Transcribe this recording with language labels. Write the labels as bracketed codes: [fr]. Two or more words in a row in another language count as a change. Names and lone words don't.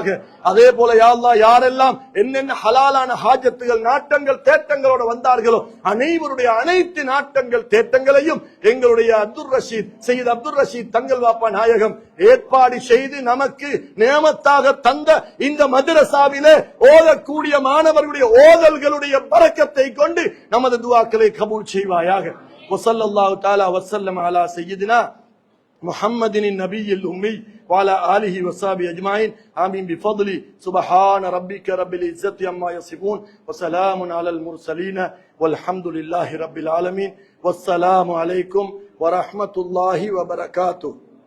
[ta] அதே போல [ar] يا الله [ta] யாரெல்லாம் என்னென்ன ஹலாலான ஹாஜத்துகள், நாட்டங்கள், தேட்டங்களோட வந்தார்களோ அனைவருடைய அனைத்து நாட்டங்கள், தேட்டங்களையும் எங்களுடைய சையத் அப்துல் ரஷீத் தங்கள் வாப்பா நாயகம் ஏற்பாடு செய்து நமக்கு நியமத்தாக தந்த இந்த மதரசாவிலே ஓதக்கூடிய மாணவர்களுடைய ஓதல்களுடைய பரக்கத்தை கொண்டு நமது துஆக்களை கபூல் செய்வாயாக. [ar] وصلى الله تعالى وسلم على سيدنا محمد النبي الأمي وعلى آله وصحبه أجمعين آمين بفضل سبحان ربك رب العزة عما يصفون وسلام على المرسلين والحمد لله رب العالمين والسلام عليكم ورحمة الله وبركاته.